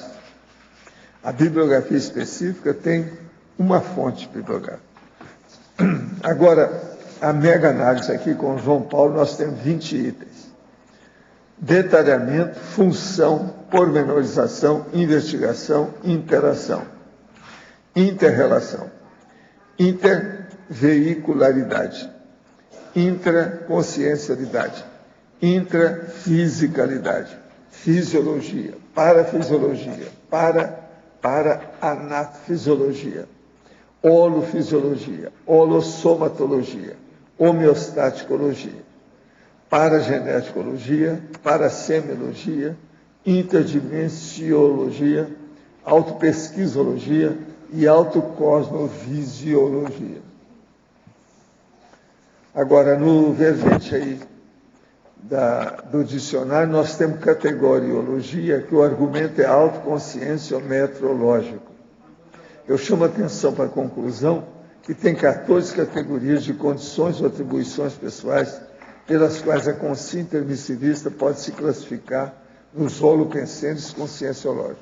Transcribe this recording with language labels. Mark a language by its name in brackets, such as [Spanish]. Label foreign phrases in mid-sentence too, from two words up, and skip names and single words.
[Portuguese] A bibliografia específica tem uma fonte bibliográfica. Agora, a mega análise aqui com o João Paulo, nós temos 20 itens. Detalhamento, função, pormenorização, investigação, interação. Interrelação. Interveicularidade. Intraconsciencialidade. Intrafisicalidade. Fisiologia. Parafisiologia. Para-anafisiologia. Holofisiologia, holossomatologia, homeostaticologia, parageneticologia, parasemiologia, interdimensiologia, autopesquisologia e autocosmovisiologia. Agora, no verbete aí do dicionário, nós temos categoriologia, que o argumento é autoconscienciometrológico. Eu chamo a atenção para a conclusão que tem 14 categorias de condições ou atribuições pessoais pelas quais a consciência intermissivista pode se classificar nos holopensênios conscienciológicos.